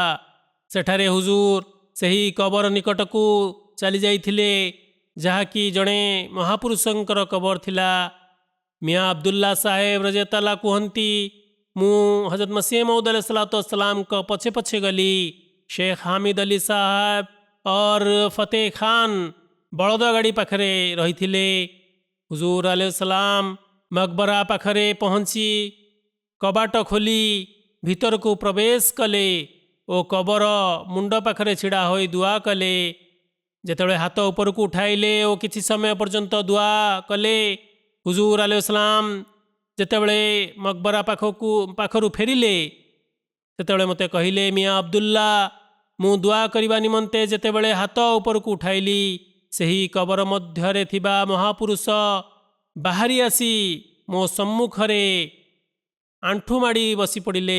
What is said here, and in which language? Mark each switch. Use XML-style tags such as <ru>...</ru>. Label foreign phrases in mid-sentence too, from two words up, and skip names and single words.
<or>ସେଠାରେ ହୁଜୁର ସେହି କବର ନିକଟକୁ ଚାଲି ଯାଇଥିଲେ, ଯାହାକି ଜଣେ ମହାପୁରୁଷଙ୍କର କବର ଥିଲା। ମିଆଁ ଅବଦୁଲ୍ଲା ସାହେବ ରଜିୟତାଲା କୁହନ୍ତି, ମୁଁ ହଜରତ ମସିହ ମଉଦ अलैहिस्ସଲାତୁୱସ୍ସଲାମଙ୍କ ପଛେ ପଛେ ଗଲି।</or> <hi>शेख हामिद अली साहब और फतेह खान</hi> <or>ବଳଦ ଗାଡ଼ି ପାଖରେ ରହିଥିଲେ। ହୁଜୁର ଆଲୈହିସଲାମ ମକବରା ପାଖରେ ପହଞ୍ଚି କବାଟ ଖୋଲି ଭିତରକୁ ପ୍ରବେଶ କଲେ ଓ କବର ମୁଣ୍ଡ ପାଖରେ ଛିଡ଼ା ହୋଇ ଦୁଆ କଲେ। ଯେତେବେଳେ ହାତ ଉପରକୁ ଉଠାଇଲେ ଓ କିଛି ସମୟ ପର୍ଯ୍ୟନ୍ତ ଦୁଆ କଲେ, ହୁଜୁର ଆଲୈହିସଲାମ ଯେତେବେଳେ ମକବରା ପାଖରୁ ଫେରିଲେ, ସେତେବେଳେ ମୋତେ କହିଲେ, ମିଆଁ ଅବଦୁଲ୍ଲା, ମୁଁ ଦୁଆ କରିବା ନିମନ୍ତେ ଯେତେବେଳେ ହାତ ଉପରକୁ ଉଠାଇଲି, ସେହି କବର ମଧ୍ୟରେ ଥିବା ମହାପୁରୁଷ ବାହାରି ଆସି ମୋ ସମ୍ମୁଖରେ ଆଣ୍ଠୁ ମାଡ଼ି ବସି ପଡ଼ିଲେ।</or>